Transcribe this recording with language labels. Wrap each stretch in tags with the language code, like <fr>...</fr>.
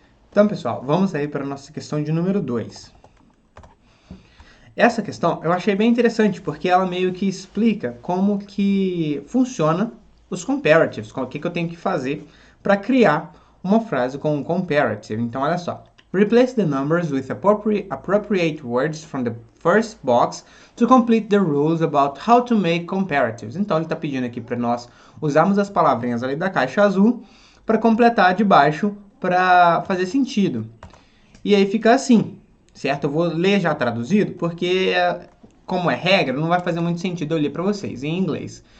<pt>Então, pessoal, vamos aí para a nossa questão de número 2. Essa questão eu achei bem interessante, porque ela meio que explica como que funciona os comparatives, o que eu tenho que fazer para criar uma frase com um comparative. Então, olha só.</pt> <en>Replace the numbers with appropriate words from the first box to complete the rules about how to make comparatives.</en> <pt>Então, ele está pedindo aqui para nós usarmos as palavrinhas ali da caixa azul para completar de baixo para fazer sentido. E aí fica assim, certo? Eu vou ler já traduzido, porque como é regra, não vai fazer muito sentido eu ler para vocês em inglês.</pt>